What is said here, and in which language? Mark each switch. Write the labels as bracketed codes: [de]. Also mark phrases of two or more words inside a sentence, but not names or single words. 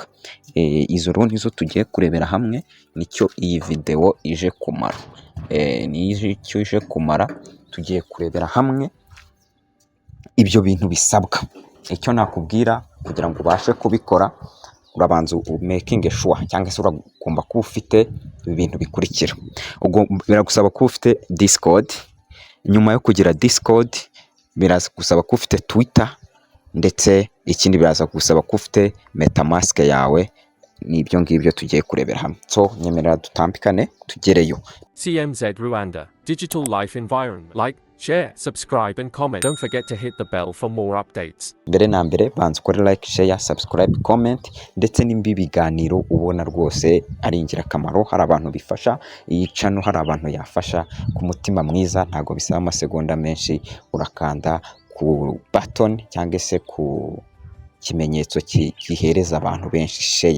[rw] Izo rero nizo tugiye kurebera hamwe, nicyo iyi video ije kumara. Nicyo ije kumara, tugiye kurebera hamwe ibyo bintu bisabwa. Icyo nakubwira kugira ngo ubashe kubikora, urabanza [en] making sure [rw] cyangwa se uragomba kuba ufite ibintu bikurikira. Ubwo biragusaba kuba ufite Discord, nyuma yo kugira Discord biragusaba kuba ufite Twitter, ndetse ikindi biraza gusaba kuba ufite MetaMask yawe. Nibyo ngibyo tugiye kurebera hamwe. [en] So [rw] nyemerera dutambikane tugereyo. CMZ Rwanda, [en] digital life environment. Like, share, subscribe and comment. Don't forget to hit the bell for more updates. [rw] Mbere na mbere banza ukore [en] like, share, subscribe, comment, [rw] ndetse n'imbi biganiro ubona rwose ari ingirakamaro, hari abantu bifasha, iyi channel hari abantu yafasha ku mutima mwiza, ntago bisaba amasegonda menshi, urakanda ku button cyangwa se ku kimenyetso gihereza abantu benshi share.